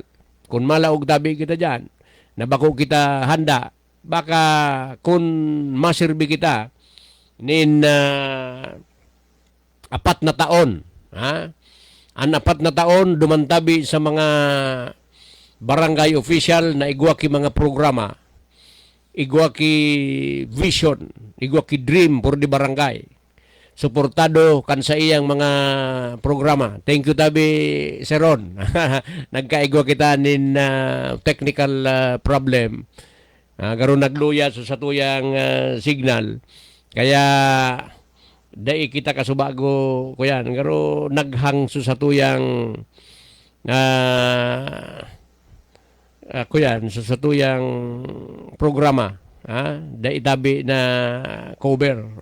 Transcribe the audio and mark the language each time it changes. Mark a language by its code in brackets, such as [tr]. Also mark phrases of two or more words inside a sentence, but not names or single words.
[bik] Kung malaog tabi kita dyan, na bako kita handa, baka kung masirbi kita, nin 4 na taon, ang 4 na taon dumantabi sa mga barangay official na igwaki mga programa, igwaki vision, igwaki [en] dream for the barangay. [bik] Suportado kan sa iyang mga programa. [en] Thank you [bik] tabi Seron. Nagkaigwa kita nin [en] technical problem. [bik] Garon nagluya sa tuyang signal. Kaya dai kita kasubago kuyan garo naghang sa tuyang kuyan sa tuyang programa, dai tabi na cover.